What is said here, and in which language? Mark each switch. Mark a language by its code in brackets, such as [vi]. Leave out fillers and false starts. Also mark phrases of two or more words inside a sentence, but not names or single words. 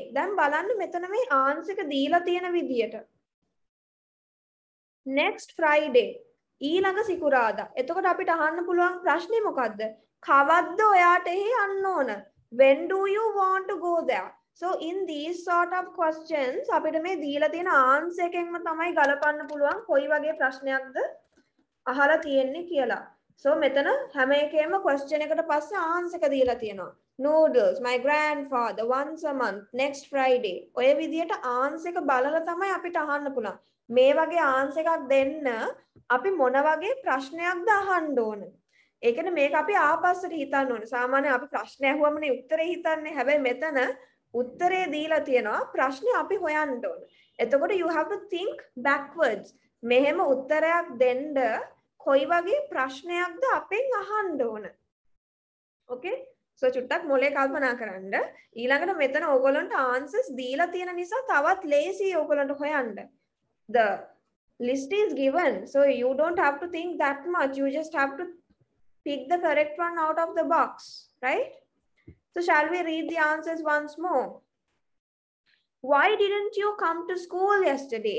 [si] දැන් බලන්න මෙතන මේ answer එක දීලා තියෙන විදියට. [en] next Friday [si] ඊළඟ සිකුරාදා. එතකොට අපිට අහන්න පුළුවන් ප්‍රශ්නේ මොකද්ද? කවද්ද ඔයාට එහි යන්න ඕන? [en] When do you want to go there? So in these sort of questions [si] අපිට මේ දීලා තියෙන answer එකෙන්ම තමයි ගලපන්න පුළුවන් කොයි වගේ ප්‍රශ්නයක්ද අහලා තියෙන්නේ කියලා. So මෙතන හැම එකේම question එකට පස්සේ answer එක දීලා තියෙනවා. [en] Noodles, my grandfather, once a month, next Friday. [si] ඔය විදියට answer එක බලලා තමයි අපිට අහන්න පුළුවන්. මේ වගේ answer එකක් දෙන්න අපි මොන වගේ ප්‍රශ්නයක්ද අහන්න ඕන? ඒ කියන්නේ මේක අපි ආපස්සට හිතන්න ඕනේ. සාමාන්‍යයෙන් අපි ප්‍රශ්න අහුවමනේ උත්තරේ හිතන්නේ. හැබැයි මෙතන උත්තරේ දීලා තියෙනවා ප්‍රශ්නේ අපි හොයන්න ඕන. එතකොට [en] you have to think backwards. [si] මෙහෙම උත්තරයක් දෙන්න කොයි වගේ ප්‍රශ්නයක්ද අපෙන් අහන්න ඕන. [en] okay? So [si] චුට්ටක් මොලේ කල්පනා කරන්න. ඊළඟට මෙතන ඕගොල්ලන්ට answers දීලා තියෙන නිසා තවත් ලේසි ඕගොල්ලන්ට හොයන්න. [en] The list is given, so you don't have to think that much. You just have to pick the correct one out of the box, right? So shall we read the answers once more? Why didn't you come to school yesterday?